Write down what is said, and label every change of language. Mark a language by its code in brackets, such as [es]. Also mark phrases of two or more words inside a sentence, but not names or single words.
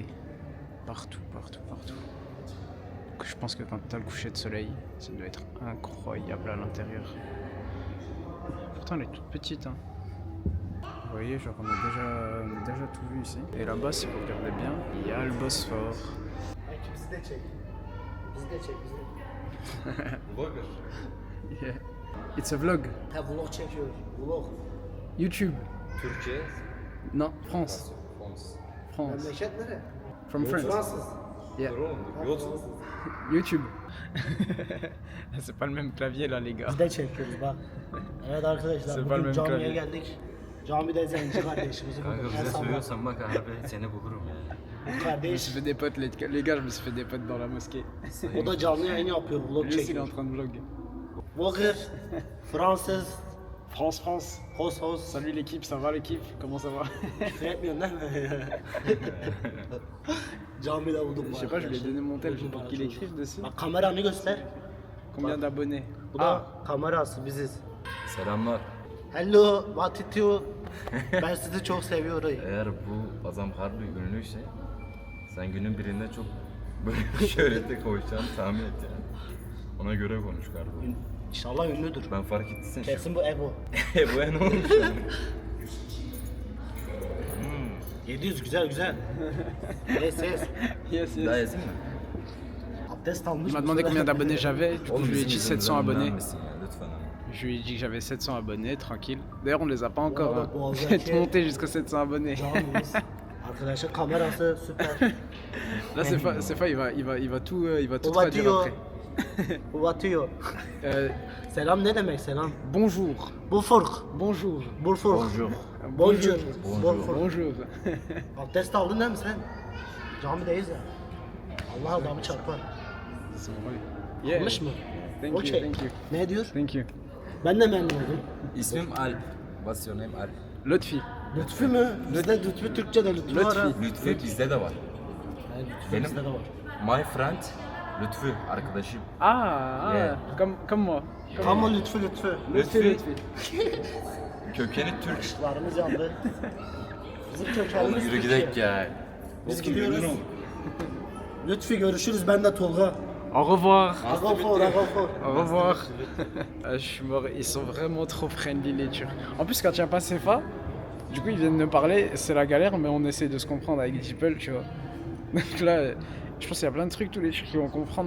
[fr] Partout. Donc, je pense que quand tu as le coucher de soleil, ça doit être incroyable à l'intérieur. Pourtant, elle est toute petite. Hein. Vous voyez, genre on a déjà tout vu ici. Et là-bas, si vous regardez bien, il y a le Bosphore. [en] Yeah. It's a vlog. YouTube. Türkiye. Non, France. France. From France. Yeah. YouTube. [fr] C'est pas le même clavier là les gars. [tr] Biz de çekiyoruz bak. Evet arkadaşlar [fr] C'est pas le [tr] bugün [fr] même [tr] camiye [fr] clavier. [tr] geldik. Camide zenci kardeşimizi Kanka bulduk. bize söylüyorsan bak harbi seni bulurum ya. [fr] Je me [tr] Kardeş [fr] suis fait des potes les gars, je me suis fait des potes dans la mosquée. [tr] o da canlı yayın yapıyor, vlog [fr] Lui aussi il est [tr] çekiyor. [fr] en train de vlog. [tr] Vlogger, Fransız, [fr] France. hos. Salut l'équipe, ça va l'équipe? Comment ça va? [tr] Küfür etmiyorsun değil mi? Camide bulduk [fr] Je [tr] bu [fr] sais pas, je lui ai [tr] arkadaşı. [fr] donné mon tel pour qu'il écrive dessus. [tr] Bak kameranı göster. [fr] Combien d'abonnés? [tr] Bu da kamerası biziz. Selamlar. [en] Hello, what it you? [tr] Ben sizi çok seviyorum. Eğer bu adam harbi ünlüyse sen günün birinde çok böyle bir şöhrete kavuşacağını tahmin et yani. Ona göre konuş kardeşim. İnşallah ünlüdür. Ben fark ettiysen şu. Kesin bu Ebo. Bu ne olmuş? 700 güzel. [en] Yes. Yes. [tr] Daha yesin mi? Abdest almış. [fr] Il m'a demandé combien d'abonnés j'avais, du coup je lui ai dit 700 abonnés. [tr] Misin ya? Lütfen ama. [fr] Je lui ai dit que j'avais 700 abonnés, tranquille. D'ailleurs, on les a pas encore. [tr] Oğlum, Hein. boğazdan [fr] J'ai monté jusqu'à 700 abonnés. [tr] Canımız. Arkadaşlar kamerası süper. [fr] Là, Sefa, il va tout Ova traduire [tr] diyor. [fr] après. [tr] Uvatıyor. Selam ne demek selam? [fr] Bonjour. Bulfurk. Bonjour. Bulfurk. Bonjour. Bonjour. Bonjour. [tr] Abdest aldın değil mi sen? Camideyiz ya. Allah adamı çarpar. [fr] C'est vrai. Yeah. [tr] Yanlış mı? [en] Thank you, [tr] Okey. [en] thank you. [tr] Ne diyor? [en] Thank you. [tr] Ben de memnun oldum. İsmim Alp. [en] What's your name Alp? Lotfi. [tr] Lütfü mü? Bizde Lütfü Türkçe'de Lütfü var ha. Lütfü bizde de var. Lütfü Benim- bizde de var. [en] My friend Lütfü arkadaşım. Ah, Yeah. [fr] comme moi. [tr] Ama Lütfü Lütfü. Lütfü kökeni Türk. Işıklarımız yandı. Bizim kökenimiz Yürü Türkiye. gidek ya. Biz gidiyoruz. Lütfü görüşürüz. Ben de Tolga. [fr] Au revoir. Agafor, agafor. Au revoir. Ils sont vraiment trop friendly les Turcs. En plus quand il n'y a pas Sefa, du coup ils viennent me parler, c'est la galère mais on essaie de se comprendre avec Jeeple, tu vois. Donc là, je pense qu'il y a plein de trucs, tous les Turcs qui vont comprendre.